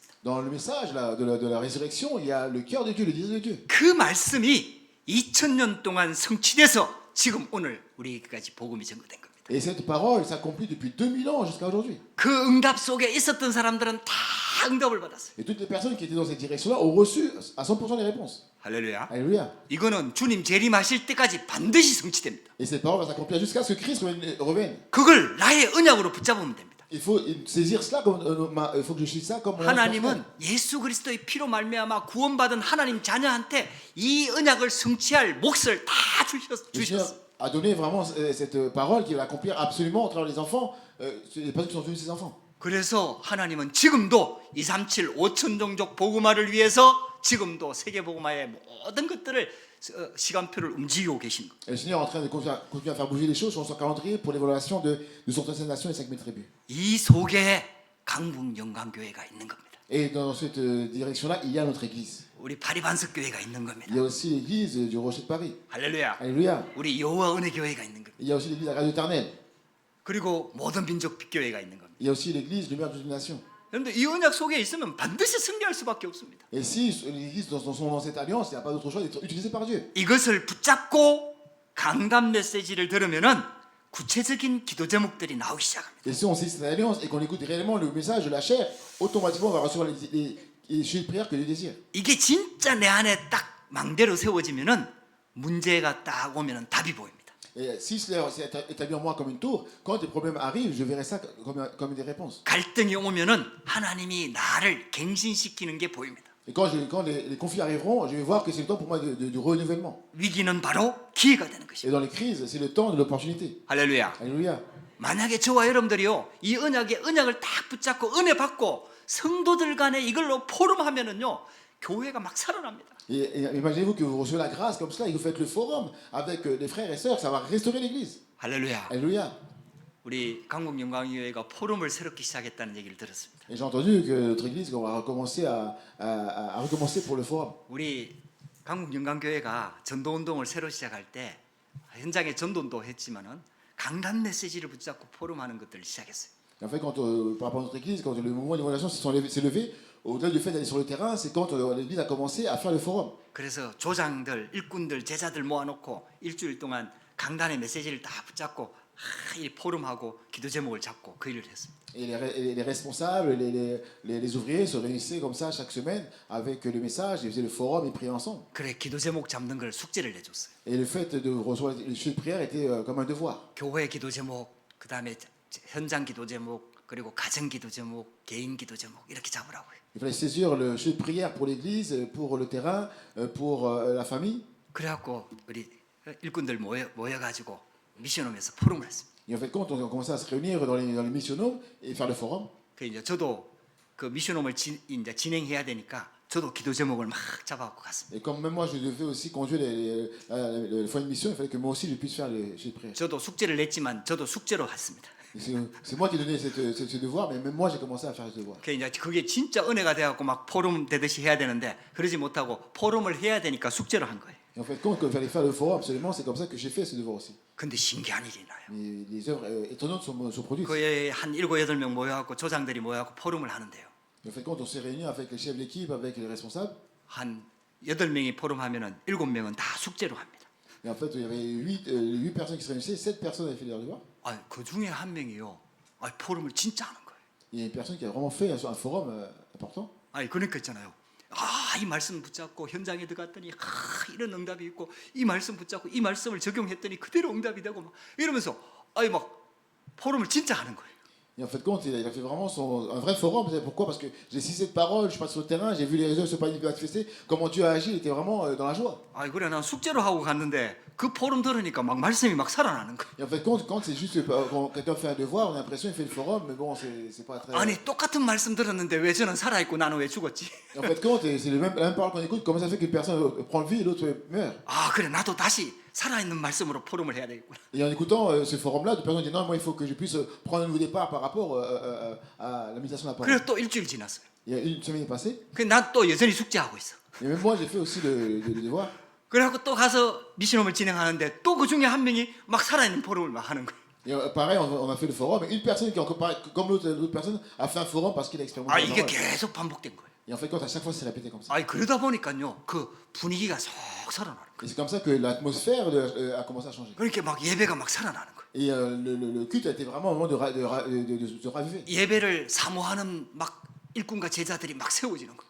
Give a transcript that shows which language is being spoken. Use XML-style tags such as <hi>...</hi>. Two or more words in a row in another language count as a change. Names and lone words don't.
<fr>Dans le message de la résurrection, il y a le cœur de Dieu, le désir de Dieu.</fr> <ko>그 말씀이 2000년 동안 성취돼서 지금 오늘 우리에게까지 복음이 전거된 겁니다.</ko> <fr>Et cette parole s'accomplit depuis 2000 ans jusqu'à aujourd'hui.</fr> <ko>그 응답 속에 있었던 사람들은 다 응답을 받았어요.</ko> <fr>Et toutes les personnes qui étaient dans cette direction-là ont reçu à 100% les réponses.</fr> <ko>할렐루야.</ko> <fr>Alléluia.</fr> <ko>이거는 주님 재림하실 때까지 반드시 성취됩니다.</ko> <fr>Et cette parole va s'accomplir jusqu'à ce que Christ revienne.</fr> <ko>그걸 나의 언약으로 붙잡으면 됩니다.</ko> <fr>Il faut saisir cela comme il faut que je saisisse ça comme mon</fr> <ko>하나님은 예수 그리스도의 피로 말미암아 구원받은 하나님 자녀한테 이 언약을 성취할 몫을 다</ko> <fr>Le Seigneur</fr> <ko>주셨어요.</ko> <fr>a donné vraiment cette parole qui va accomplir absolument au travers des enfants, les personnes qui sont devenues ses enfants.</fr> <ko>그래서 하나님은 지금도 237 5천 종족 복음화를 위해서 지금도 세계 복음화의 모든 것들을 시간표를 움직이고 계신 거예요.</ko> <fr>Et le Seigneur est en train de continuer à faire bouger les choses sur son calendrier pour l'évaluation de son nations et 5000 tribus.</fr> <ko>이 속에 강북 영광교회가 있는 겁니다.</ko> <fr>Et dans cette direction-là, il y a notre église.</fr> <ko>우리 파리반석 교회가 있는</ko> <fr>Il</fr> <ko>겁니다.</ko> <fr>y a aussi l'église du Rocher de Paris.</fr> <ko>할렐루야.</ko> <fr>Alléluia.</fr> <ko>우리 여호와 은혜 교회가 있는 겁니다.</ko> <fr>Il y a aussi l'église de la grâce éternelle.</fr> <ko>그리고 모든 민족 교회가 있는 겁니다.</ko> <fr>Il y a aussi l'église lumière de toutes les nations.</fr> <ko>그런데 이 언약 속에 있으면 반드시 승리할 수밖에 없습니다.</ko> <fr>Et si l'église dans cette alliance, il n'y a pas d'autre choix d'être utilisée par Dieu.</fr> <ko>이것을 붙잡고 강단 메시지를 들으면은 구체적인 기도 제목들이 나오기 시작합니다.</ko> <fr>Et si on sait cette alliance et qu'on écoute réellement le message de la chair, automatiquement on va recevoir les sujets de prière que Dieu désire.</fr> <ko>이게 진짜 내 안에 딱 망대로 세워지면은 문제가 딱 오면은 답이 보입니다.</ko> <fr>Et si cela s'est établi en moi comme une tour, quand des problèmes arrivent, je verrai ça comme des réponses.</fr> <ko>갈등이 오면은 하나님이 나를 갱신시키는 게 보입니다.</ko> <fr>Et quand les conflits arriveront, je vais voir que c'est le temps pour moi du renouvellement.</fr> <ko>위기는 바로 기회가 되는</ko> <fr>Et</fr> <ko>것입니다.</ko> <fr>dans les crises, c'est le temps de l'opportunité.</fr> <ko>할렐루야.</ko> <fr>Alléluia.</fr> <ko>만약에 저와 여러분들이요 이 언약을 딱 붙잡고 은혜 받고 성도들 간에 이걸로 포럼하면은요 교회가 막 살아납니다.</ko> <fr>Et imaginez-vous que vous recevez la grâce comme cela et que vous faites le forum avec les frères et sœurs, ça va restaurer l'église.</fr> <ko>할렐루야.</ko> <fr>Alléluia.</fr> <ko>우리 강북영광교회가 포럼을 새롭게 시작했다는 얘기를 들었습니다.</ko> <fr>Et j'ai entendu que notre église va recommencer à recommencer pour le forum.</fr> <ko>우리 강북영광교회가 전도운동을 새로 시작할 때 현장에 전도운동 했지만은 강단 메시지를 붙잡고 포럼하는 것들을 시작했어요.</ko> <fr>Et en fait, par rapport à notre église, quand le mouvement d'évaluation s'est levé, au-delà du fait d'aller sur le terrain, c'est quand l'église a commencé à faire le forum.</fr> <ko>그래서 조장들, 일꾼들, 제자들 모아놓고 일주일 동안 강단의 메시지를 다 붙잡고 이 포럼하고 기도 제목을 잡고 그 일을 했습니다.</ko> <fr>Et les responsables, les ouvriers se réunissaient comme ça chaque semaine avec le message, ils faisaient le forum, ils priaient ensemble.</fr> <ko>그래 기도 제목 잡는 걸 숙제를 내줬어요.</ko> <fr>Et le fait de recevoir les sujets de prière était comme un devoir.</fr> <ko>교회 기도 제목, 그 다음에 현장 기도 제목, 그리고 가정 기도 제목, 개인 기도 제목 이렇게 잡으라고요.</ko> <fr>Il fallait saisir le sujet de prière pour l'église, pour le terrain, pour la famille.</fr> <ko>그래갖고 우리 일꾼들 모여가지고 미션홈에서 포럼을 했습니다.</ko> <fr>Et en fait, quand on a commencé à se réunir dans les missionnomes et faire le forum,</fr> <ko>그 이제 저도 그 미션홈을 이제 진행해야 되니까 저도 기도 제목을 막 잡아갖고 갔습니다.</ko> <fr>et comme même moi je devais aussi conduire le foyer de mission, il fallait que moi aussi je puisse faire les sujets de prière.</fr> <ko>저도 숙제를 냈지만 저도 숙제로 했습니다.</ko> <fr>C'est moi qui ai donné ce devoir, mais même moi j'ai commencé à faire ce devoir.</fr> <ko>그 이제 그게 진짜 은혜가 돼갖고 막 포럼 되듯이 해야 되는데 그러지 못하고 포럼을 해야 되니까 숙제로 한 거예요.</ko> <fr>Et en fait, quand il fallait faire le forum, absolument, c'est comme ça que j'ai fait ce devoir aussi.</fr> <ko>근데 신기한 일이 나요.</ko> <fr>Mais les œuvres étonnantes sont produites.</fr> <ko>그에 한 7, 8명 모여갖고 조장들이 모여갖고 포럼을 하는데요.</ko> <fr>Et en fait, quand on s'est réunis avec les chefs d'équipe, avec les responsables,</fr> <ko>한 8명이 포럼하면은 7명은 다 숙제로 합니다.</ko> <fr>et en fait, il y avait 8 personnes qui se réunissaient, 7 personnes avaient fait leur devoir.</fr> <ko>아, 그 중에 한 명이요. 아, 포럼을 진짜 하는 거예요.</ko> <fr>Il y a une personne qui a vraiment fait un forum important.</fr> <ko>아니 그러니까 있잖아요. 이 말씀 붙잡고 현장에 들어갔더니 이런 응답이 있고 이 말씀 붙잡고 이 말씀을 적용했더니 그대로 응답이 되고 막 이러면서 막 포럼을 진짜 하는 거예요.</ko> <fr>Et en fait, compte, il a fait vraiment un vrai forum. Vous savez pourquoi? Parce que j'ai cité cette parole, je suis passé sur le terrain, j'ai vu les réseaux se manifester, comment Dieu a agi, il était vraiment dans la joie.</fr> <ko>그래 난 숙제로 하고 갔는데 그 포럼 들으니까 막 말씀이 막 살아나는 거예요.</ko> <fr>Et en fait, compte, quand c'est juste quand quelqu'un fait un devoir, on a l'impression qu'il fait le forum, mais bon, c'est pas très.</fr> <ko>아니 똑같은 말씀 들었는데 왜 저는 살아있고 나는 왜 죽었지?</ko> <fr>Et en fait, compte, c'est la même parole qu'on écoute, comment ça fait qu'une personne prend le vie et l'autre meurt?</fr> <ko>그래 나도 다시 살아있는 말씀으로 포럼을 해야 되겠구나.</ko> <fr>Et en écoutant ce forum-là, deux personnes disent non, moi il faut que je puisse prendre un nouveau départ par rapport à la méditation de la parole.</fr> <ko>그래 또 일주일 지났어요.</ko> <fr>Il y a une semaine passée,</fr> <ko>난 또 여전히 숙제하고 있어.</ko> <fr>et même moi j'ai fait aussi le devoir.</fr> <ko>그래갖고 또 가서 미션홈을 진행하는데 또 그 중에 한 명이 막 살아있는 포럼을 막 하는 거예요.</ko> <fr>Et pareil, on a fait le forum, et une personne qui, comme l'autre personne, a fait un forum parce qu'il a expérimenté. la</fr> <ko>이게</ko> <fr>parole.</fr> <ko>계속 반복된 거예요.</ko> <fr>Et en fait, quand à chaque fois c'est répété comme ça.</fr> <ko>그러다 보니까요 그 분위기가 속 살아나는 거예요.</ko> <fr>Et c'est comme ça que l'atmosphère a commencé à changer.</fr> <ko>그러니까 막 예배가 막 살아나는 거예요.</ko> <fr>Et le culte a été vraiment un moment de raviver.</fr> <ko>예배를 사모하는 막 일꾼과 제자들이 막 세워지는 거예요.</ko>